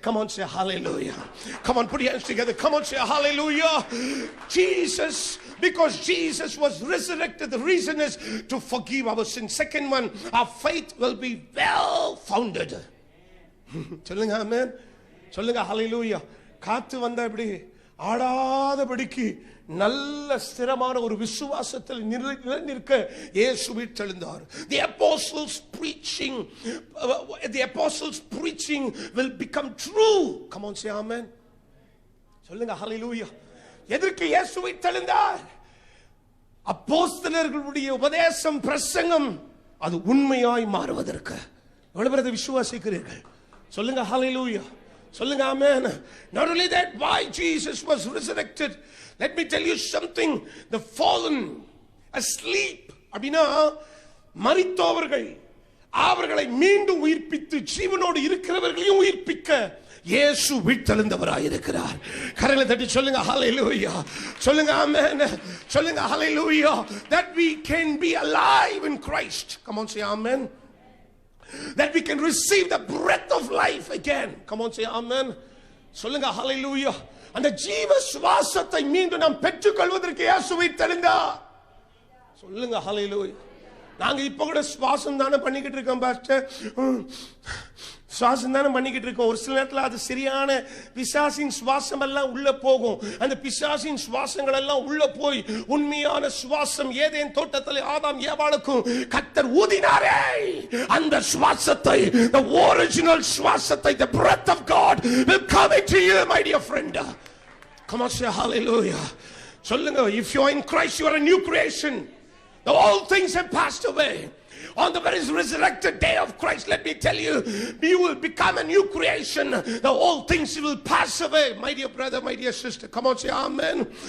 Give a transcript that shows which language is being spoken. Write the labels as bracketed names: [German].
[English] Come on, say hallelujah. Come on, put your hands together. Come on, say hallelujah. Jesus, because Jesus was resurrected, the reason is to forgive our sins. Second one, our faith will be well founded. [Tamil] சொல்லுங்க ஆமென். சொல்லுங்க ஹalleluya. காத்து வந்தா இப்படி ஆடாதபடிக்கு நல்ல ஸ்திரமான ஒரு விசுவாசத்தில் நிற்க இயேசு உயிர்த்தெழுந்தார். [English] The apostles preaching will become true. Come on, say amen. [Tamil] சொல்லுங்க ஹalleluya. எதற்கு இயேசு உயிர்த்தெழுந்தார்? அப்போஸ்தலர்களுடைய உபதேசம் பிரசங்கம் அது உண்மையாய் மாறுவதற்கு. எவ்வளவு பேர் விசுவாசிக்கிறீர்கள்? சொல்லுங்க ஹalleluya. சொல்லுங்க ஆமென். [English] Not only that, why Jesus was resurrected, let me tell you something. The fallen asleep [Tamil] அப்படினா மரித்தவர்கள் அவர்களை மீண்டும் உயிர்ப்பித்து ஜீவனோடு இருக்கிறவர்களையும் உயிர்ப்பிக்க இயேசு உயிர்த்தெழுந்தவராய் இருக்கிறார். கரங்களை தட்டி சொல்லுங்க ஹalleluya. சொல்லுங்க ஆமென். சொல்லுங்க ஹalleluya. [English] That we can be alive in Christ. Come on, say amen. That we can receive the breath of life again. Come on, say amen. [Tamil] சொல்லுங்க hallelujah. அந்த ஜீவ சுவாசத்தை மீண்டும் நாம் பெற்றுக்கொள்வதற்கு இயேசு உயிர்த்தெழுந்தார். சொல்லுங்க hallelujah. நாங்க இப்ப கூட சுவாசம் தானே பண்ணிக்கிட்டு இருக்கோம் பாஸ்டர். சுவாசம் தானே பண்ணிக்கிட்டு இருக்கோம். ஒரு சில நேரத்தில் அது சரியான பிசாசின் சுவாசம் எல்லாம் உள்ள போகும். அந்த பிசாசின் சுவாசங்கள் எல்லாம் உள்ள போய் உண்மையான சுவாசம் ஏதேன் தோட்டத்தில் ஆதாம் ஏவாளுக்கும் கர்த்தர் ஊதினாரே அந்த சுவாசத்தை, [English] the original [Tamil] சுவாசத்தை, [English] the breath of God will come into you, my dear friend. Come on, say hallelujah. [Tamil] சொல்லுங்க, [English] if you are in Christ, you are a new creation. All things have passed away. On the very resurrected day of Christ, let me tell you, you will become a new creation. The old things will pass away. My dear brother, my dear sister, come on, say amen.